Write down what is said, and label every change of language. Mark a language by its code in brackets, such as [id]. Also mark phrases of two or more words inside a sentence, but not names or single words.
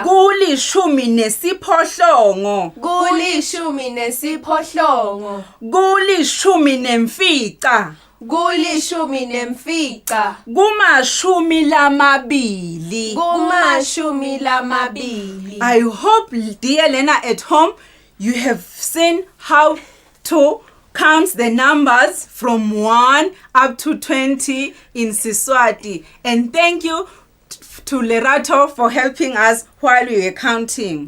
[ss] gulishumi nesiphohlongo, gulishumi nesiphohlongo, gulishumi nemfica, gulishumi nemfica, kumashumi lamabili. kumashumi lamabili. [en] I hope, dear learner at home, you have seen how to count the numbers from 1 up to 20 in Siswati. And thank you to Lerato for helping us while we were counting.